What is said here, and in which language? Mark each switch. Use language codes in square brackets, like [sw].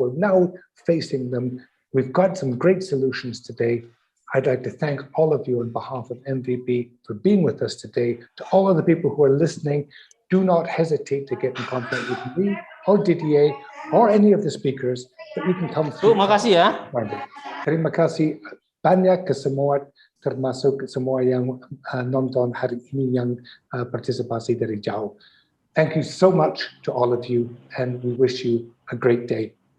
[en] We're now facing them. We've got some great solutions today. I'd like to thank all of you on behalf of MVB for being with us today. To all of the people who are listening, do not hesitate to get in contact with me or Didier or any of the speakers that we can come through. [id] Terima kasih ya. Terima kasih banyak ke semua, termasuk semua yang nonton hari ini yang partisipasi dari jauh. [en] Thank you so much to all of you, and we wish you a great day.